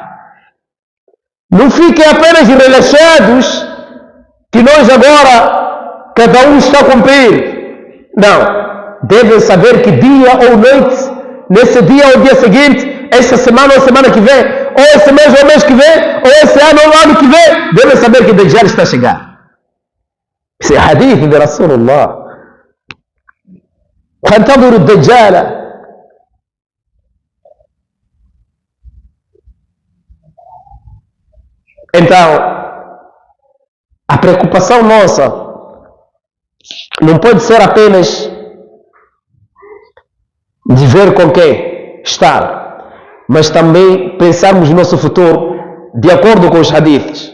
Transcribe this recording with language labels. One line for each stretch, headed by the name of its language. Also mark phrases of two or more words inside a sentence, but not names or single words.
Portuguese: Não fiquem apenas relaxados que nós agora, cada um está a cumprir. Não. Devem saber que dia ou noite, nesse dia ou dia seguinte, esta semana ou semana que vem, ou esse mês ou mês que vem, ou esse ano ou ano que vem, devem saber que Dajjal está a chegar. Esse é hadith de Rasulullah.
Arabic: فانتظروا الدجال.
Portuguese: Então, a preocupação nossa não pode ser apenas de ver com quem estar, mas também pensarmos no nosso futuro de acordo com os hadiths.